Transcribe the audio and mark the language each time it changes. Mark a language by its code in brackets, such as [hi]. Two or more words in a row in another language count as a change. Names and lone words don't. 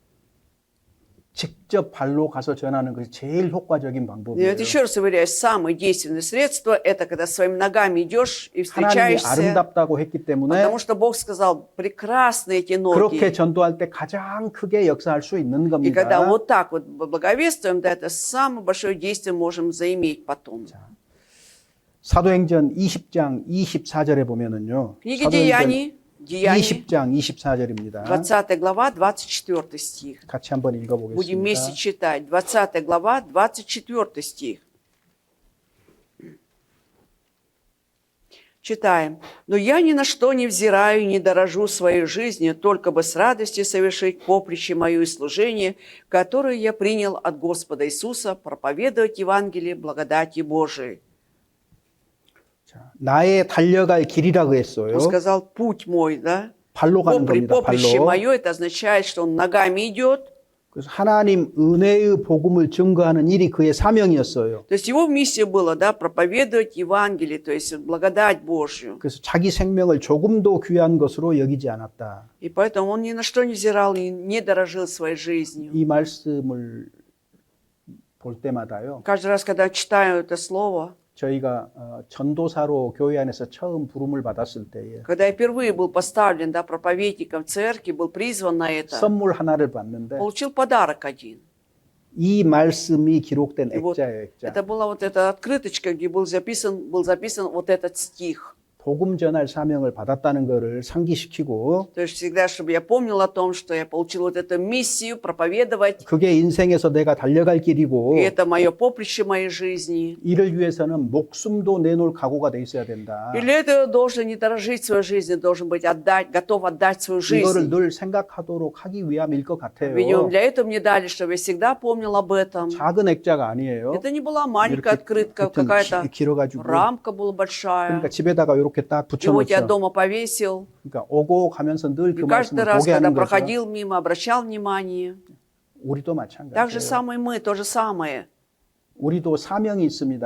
[ko] 직접 발로 가서 전하는 것이 제일 효과적인 [ru] И [ko] 방법이에요. [ru] вот еще раз уверяю, самое действенное средство это когда своими ногами идешь и [ko] 하나님이 [ru] встречаешься. [ko] 아름답다고 했기 때문에 [ru] Потому что Бог сказал, прекрасны эти [ko] 그렇게 [ru] ноги. [ko] 전도할 때 가장 크게 역사할 수 있는 [ru] И когда [ko] 겁니다. [ru] вот так вот благовествуем, да, это самое большое действие можем заиметь потом. [ko] 사도행전 20장 24절에 보면은요. [ru] Книга Деяний, [ko] 20장 24절입니다. [ru] 20 глава, 24 стих. [ko] 같이 한번 [ru] Будем [ko] 읽어보겠습니다. [ru] вместе читать. 20 глава, 24 стих. Читаем. «Но я ни на что не взираю, не дорожу своей жизнью, только бы с радостью совершить поприще мое и служение, которое я принял от Господа Иисуса, проповедовать Евангелие благодати Божией». [ko] 나의 달려갈 길이라고 했어요. [ru] Он сказал, путь мой, да? [ko] 발로 가는 겁니다. [ru] Поприще [ko] 발로. [ru] мое, это означает, что он ногами идет. [ko] 그래서 하나님 은혜의 복음을 증거하는 일이 그의 사명이었어요. [ru] То есть его миссия была, да, проповедовать Евангелие, то есть благодать Божью. [ko] 그래서 자기 생명을 조금도 귀한 것으로 여기지 않았다. [ru] И поэтому он ни на что не взирал, не дорожил своей жизнью. [ko] 이 말씀을 볼 때마다요. [ru] Каждый раз, когда читаю это слово, [ko] 저희가 전도사로 교회 안에서 처음 부름을 받았을 때에 [ru] Когда я впервые был поставлен, да, проповедником в церкви, был призван на это, [ko] 선물 하나를 받는데 [ru] получил подарок один. [ko] 이 말씀이 기록된 [ru] И вот [ko] 액자예요, 액자. [ru] это была вот эта открыточка, где был записан вот этот стих. [ko] 복음 전할 사명을 받았다는 것을 상기시키고 [ru] То есть всегда, чтобы я помнил о том, что я получил вот эту миссию проповедовать, [ko] 그게 인생에서 내가 달려갈 길이고 [ru] и это мое поприще моей жизни. [ko] 이를 위해서는 목숨도 내놓을 각오가 돼 있어야 된다. [ru] И для этого должен не дорожить своей жизнью, должен быть готов отдать свою [ko] 이거를 [ru] жизнь. [ko] 늘 생각하도록 하기 위함일 것 같아요. [ru] Видимо, для этого мне дали, чтобы я всегда помнил об этом. [ko] 작은 액자가 아니에요. [ru] Это не была маленькая [ko] 이렇게 [ru] открытка, [ko] 겉은 [ru] какая-то [ko] 길어가지고 [ru] рамка была большая. [ko] 그러니까 집에다가 이렇게 딱 [ru] И вот я [ko] 붙여놓죠. [ru] дома повесил. [ko] 그러니까 오고 가면서 늘 그 [ru] И каждый [ko] 말씀을 [ru] раз, [ko] 보게 [ru] когда [ko] 하는 거죠. [ru] проходил мимо, обращал внимание. [ko] 우리도 [ru] Так же [ko] 마찬가지예요. [ru] самое мы, то же самое. [ko] 우리도 사명이 있습니다.